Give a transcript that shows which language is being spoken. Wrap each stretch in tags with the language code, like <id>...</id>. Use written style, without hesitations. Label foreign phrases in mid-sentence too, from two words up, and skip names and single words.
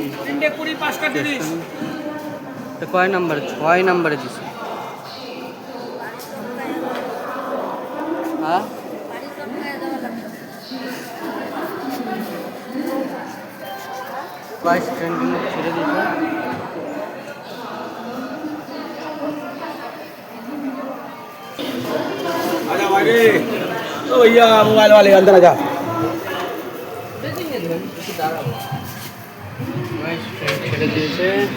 <bn>3:20 5টা 30 কয় নাম্বারে 6 নাম্বারে দিছে। হ্যাঁ বাস ট্রেন কিন্তু ছেড়ে দিয়েছে।</bn> <hi>आजा भाई ओ भैया मोबाइल वाले अंदर आजा</hi> <bn>বাস ট্রেন ছেড়ে দিয়েছে।</bn>